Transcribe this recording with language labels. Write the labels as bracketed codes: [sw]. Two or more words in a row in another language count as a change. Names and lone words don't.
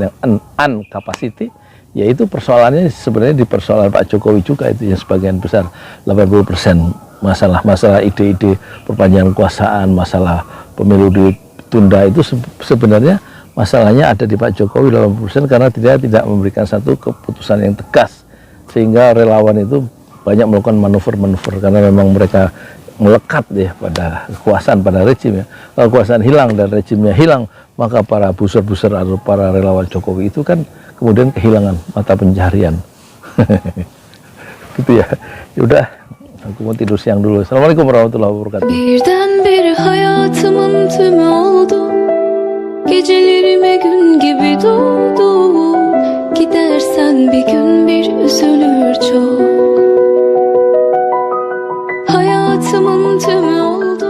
[id] yang uncapacity, yaitu persoalannya sebenarnya di persoalan Pak Jokowi juga, itu yang sebagian besar 80% masalah ide-ide perpanjangan kekuasaan, masalah pemilu ditunda, itu sebenarnya masalahnya ada di Pak Jokowi 80%, karena dia tidak memberikan satu keputusan yang tegas, sehingga relawan itu banyak melakukan manuver-manuver, karena memang mereka melekat ya pada kekuasaan, pada rejim ya. Kalau kekuasaan hilang dan rejimnya hilang, maka para buser-buser atau para relawan Jokowi itu kan kemudian kehilangan mata pencaharian. Gitu ya. Yaudah, aku mau tidur siang dulu. [ar] السلام عليكم ورحمة الله وبركاته. [tr] Birdenbire hayatımın tümü oldu. Gecelerime gün gibi doldu. Gidersen bir gün bir üzülür çok. Hayatımın tümü oldu.